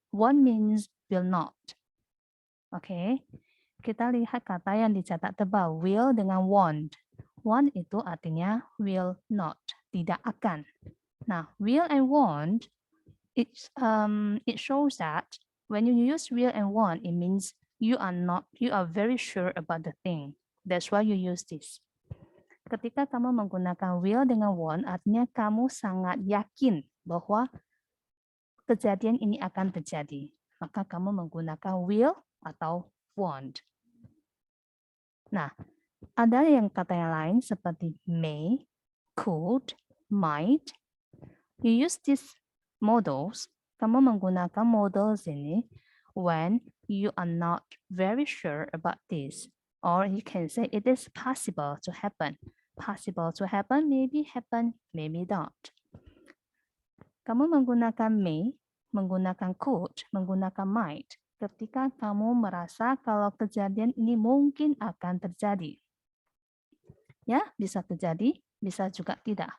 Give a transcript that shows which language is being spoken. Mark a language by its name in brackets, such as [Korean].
[English] Won't means will not. [Indonesian] Oke, kita lihat kata yang dicatat tebal, will dengan won't. Won't itu artinya will not, tidak akan. [English] Now, will and won't, it shows that when you use will and won't, it means you are very sure about the thing. That's why you use this. [Indonesian] Ketika kamu menggunakan will dengan won't, artinya kamu sangat yakin bahwa kejadian ini akan terjadi. Maka kamu menggunakan will atau won't. Nah, ada yang kata yang lain seperti may, could, might. [English] You use these models. [Indonesian] Kamu menggunakan models ini [English] when you are not very sure about this. Or you can say it is possible to happen. Possible to happen, maybe happen, maybe not. [Indonesian] Kamu menggunakan may, menggunakan could, menggunakan might ketika kamu merasa kalau kejadian ini mungkin akan terjadi. Ya, bisa terjadi, bisa juga tidak.